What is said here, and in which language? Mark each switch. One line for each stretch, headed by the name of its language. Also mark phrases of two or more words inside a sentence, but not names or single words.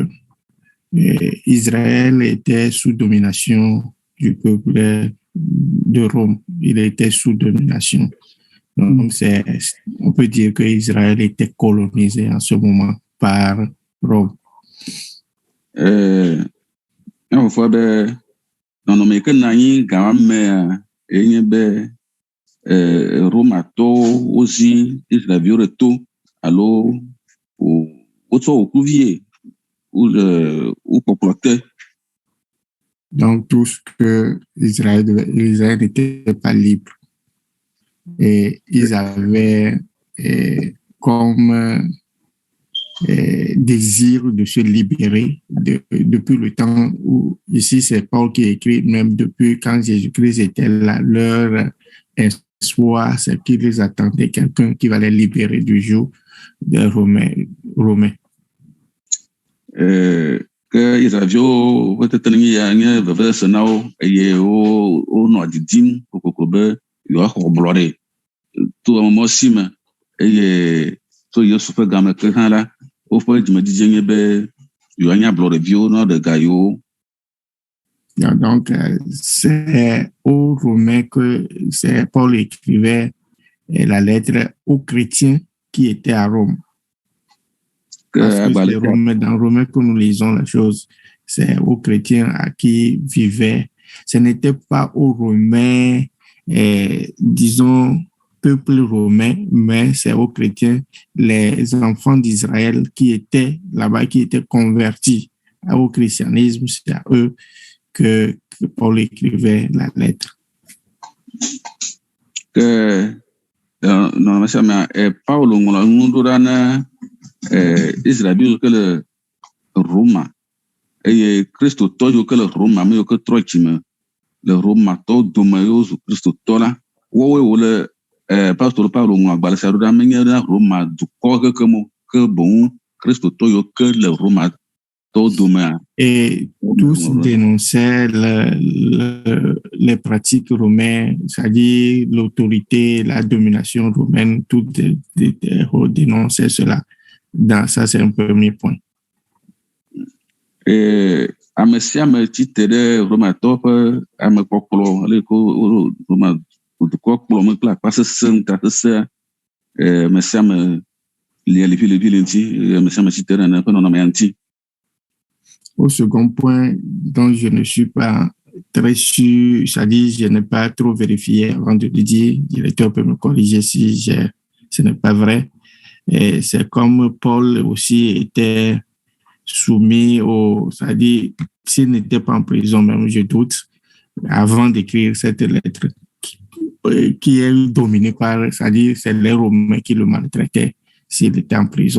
French: Israël était sous domination du peuple de Rome. Il était sous domination. Donc, on peut dire que Israël était colonisé en ce moment par Rome.
Ewe: Fɔ be nɔnɔme yi ke nɔ anyi gama mea enye be Romatɔwo wozi Israelviwo ɖe to alo wotsɔ wokuvie wokpɔkplɔ te.
French: Donc, tout ce que Israël n'était pas libre. Et ils avaient comme désir de se libérer depuis le temps où, ici c'est Paul qui écrit, même depuis quand Jésus-Christ était là, leur espoir, c'est qu'ils attendaient quelqu'un qui va les libérer du joug des Romains.
Ewe: Que Israelviwo ƒe teteɖeŋui ya nye vevesese na wo eye wonɔ didim kokoko be yewoaxɔ ablɔɖe to mɔ si me eye tso Yesu ƒe game ke hã la woƒe dzimedzidze nye be yewoanye ablɔɖeviwo nɔ ɖe ga yewo.
French: Donc, c'est aux Romains que Paul écrivait la lettre aux chrétiens qui étaient à Rome. Parce que les Romains, dans Romains que nous lisons la chose, c'est aux chrétiens à qui vivaient. Ce n'était pas aux Romains, disons, peuple romain, mais c'est aux chrétiens, les enfants d'Israël qui étaient là-bas, qui étaient convertis au christianisme. C'est à eux que Paul écrivait la lettre. Non, mais
Ewe: Paul ŋlɔ nu ɖo ɖa ne Israelviwo ke le Roma eye kristotɔ yiwo ke le Roma ame yiwo ke trɔ dzime le Romatɔwo dome yiwo zu kristotɔ la woawoe wole apostolo Paulo ŋlɔ agbalẽ sia ɖo ɖa menye na Roma dukɔ keke mo ke boŋ kristotɔ yiwo ke le Romatɔwo domea.
French: Et tous dénonçaient les pratiques romaines, c'est-à-dire l'autorité, la domination romaine, tout dénonçaient cela. Ça, c'est un premier point.
Ewe: Ame sia ame tsitre ɖe Romatɔwo ƒe amekpɔkplɔ ale ko Roma dukɔ kplɔ me kple akpa sesẽ ŋutasesẽ ame sia ame lia lifi le ŋuti ame sia ame tsitre ɖe nane ƒe nɔnɔme ŋuti.
French: Au second point, dont je ne suis pas très sûr, c'est-à-dire je n'ai pas trop vérifié avant de le dire, le directeur peut me corriger si ce n'est pas vrai. Et c'est comme Paul aussi était soumis c'est-à-dire s'il n'était pas en prison, même je doute, avant d'écrire cette lettre, qui est dominée par, c'est-à-dire c'est les Romains qui le maltraitaient s'il était en prison.